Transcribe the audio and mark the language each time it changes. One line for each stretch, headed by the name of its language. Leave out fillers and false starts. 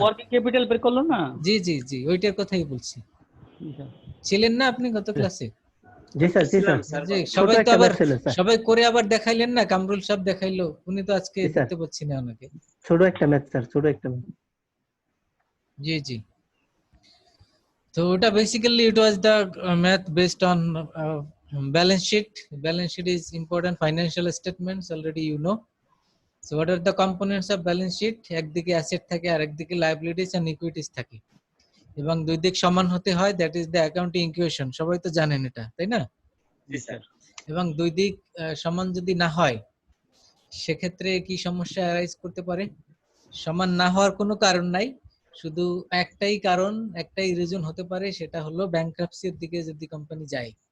Bangla: Working capital বের করলো না? জি জি জি, ওইটার কথাই বলছি। জি স্যার। ছিলেন না আপনি গত ক্লাসে? জি স্যার, জি স্যার। জি, সবাই তো আবার সবাই করে আবার দেখাইলেন না, কামরুল সাহেব দেখাইলো, উনি তো আজকে দেখতে পাচ্ছি না ওনাকে। ছোট একটা ম্যাথ স্যার, ছোট একটা math. G G.
English: So basically it was the math based on balance sheet. Balance sheet is important financial statements, already you know. So what are the components of balance sheet?
Bangla: একদিকে asset থাকে আর একদিকে liabilities and equities থাকে, এবং দুই দিক সমান হতে হয়,
English: That is the accounting equation.
Bangla: সবাই তো জানেন এটা, তাই না? জি স্যার। এবং দুই দিক সমান যদি না হয় সেক্ষেত্রে কি সমস্যা অ্যারাইজ করতে পারে? সমান না হওয়ার কোনো কারণ নাই, শুধু একটাই কারণ, একটাই রিজন হতে পারে, সেটা হলো ব্যাংক্রাপসির দিকে যদি কোম্পানি যায়।